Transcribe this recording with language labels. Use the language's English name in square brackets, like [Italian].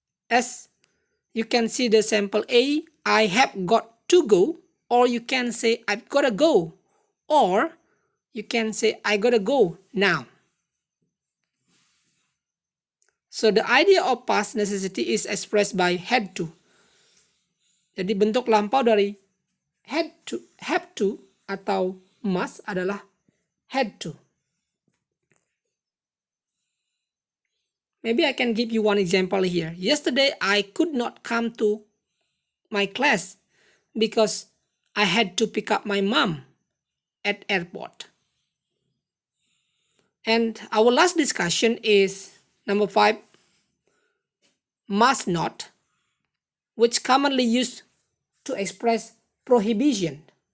[English] As you can see the sample A, I have got to go, or you can say I've gotta go, or you can say I gotta go now. So the idea of past necessity is expressed by had to. [Indonesian] Jadi bentuk lampau dari had to, have to atau must adalah had to. [English] Maybe I can give you one example here. Yesterday I could not come to my class because I had to pick up my mom at airport. And our last discussion is number 5, must not, which commonly used to express prohibition.